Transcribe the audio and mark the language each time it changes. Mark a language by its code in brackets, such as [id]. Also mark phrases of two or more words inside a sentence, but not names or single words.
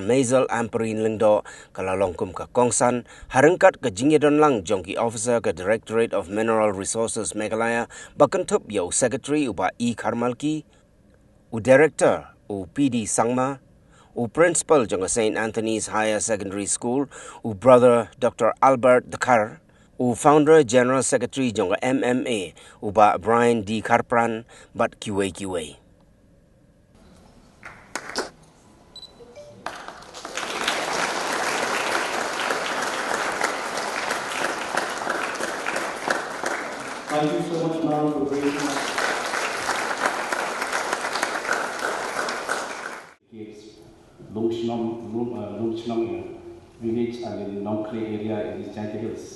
[kha] Mazel Amperin Lengdo ka lalongkum ka Kongsan harangkat ka Jingïadon lang jong ki officer ka Directorate of Mineral Resources Meghalaya bakentup ya secretary uba E Karmalki u director u PD Sangma u principal jong ka St. Anthony's Higher Secondary School u brother Dr. Albert Dakar u [en] founder general secretary [kha] jong MMA uba Brian D Karpran bat QA. [en] Thank you so much, ma'am, for bringing us. Lungchnong village and in Nongkre area in the Jylla Hills.